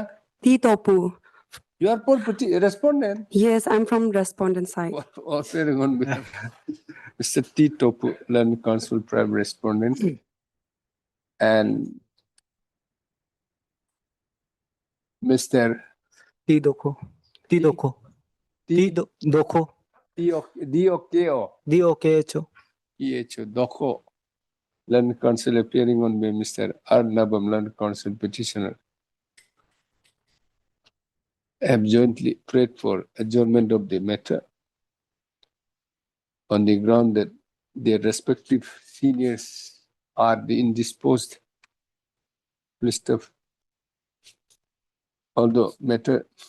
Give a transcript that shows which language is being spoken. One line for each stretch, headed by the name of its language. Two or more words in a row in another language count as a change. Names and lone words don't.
English: Titopu. You are for respondent? Yes, I'm from respondent side. Appearing on behalf Mr. Titopu, Land Council Prime Respondent. And Mr. Tidoko. Tidoko. Tidoko. D-O-K-O. D-O-K-H-O. E-H-O. Doko. Land Council appearing on by Mr. Arnabam, Land Council petitioner. Have jointly prayed for adjournment of the matter on the ground that their respective seniors are the indisposed list of, although matter